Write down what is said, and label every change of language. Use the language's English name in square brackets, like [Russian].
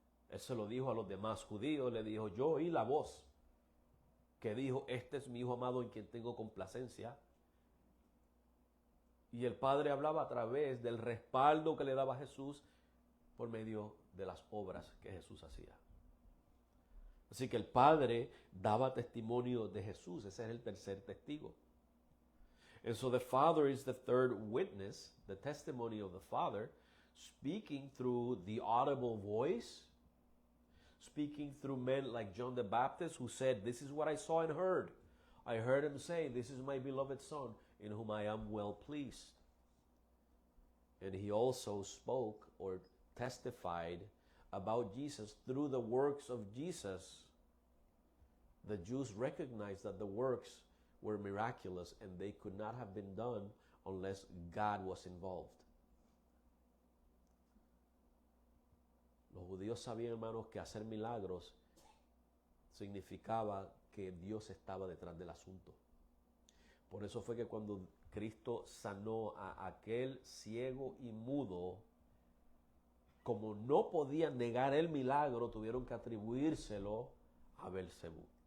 [Spanish] Él se lo dijo a los demás judíos, le dijo, yo oí la voz que dijo, este es mi Hijo amado en quien tengo complacencia. Y el Padre hablaba a través del respaldo que le daba Jesús por medio de las obras que Jesús hacía. Así que el Padre daba testimonio de Jesús, ese es el tercer testigo. [English] And so the Father is the third witness, the testimony of the Father, speaking through the audible voice, speaking through men like John the Baptist, who said, this is what I saw and heard. I heard him say, this is my beloved Son, in whom I am well pleased. And he also spoke or testified about Jesus through the works of Jesus. The Jews recognized that the works were miraculous and they could not have been done unless God was involved. [Spanish] Los judíos sabían, hermanos, que hacer milagros significaba que Dios estaba detrás del asunto. Por eso fue que cuando Cristo sanó a aquel ciego y mudo, como no podían negar el milagro, tuvieron que atribuírselo a Belcebú.